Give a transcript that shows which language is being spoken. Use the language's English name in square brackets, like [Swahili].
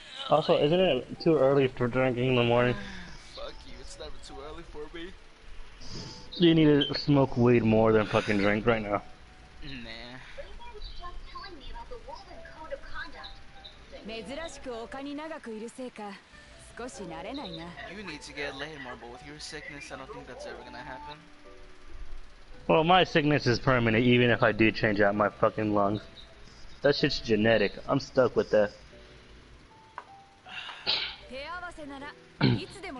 [English] Also, isn't it too early for drinking in the morning? Fuck you, it's never too early for me. You need to smoke weed more than fucking drink right now. Nah. Raven was just telling me about the Woven Code of Conduct. [Japanese] 珍しく丘に長くいるせいか少し慣れないな。 [English] You need to get laid more, but with your sickness, I don't think that's ever gonna happen. Well, my sickness is permanent even if I do change out my fucking lungs. That shit's genetic. I'm stuck with that. [Japanese] 手合わせならいつでも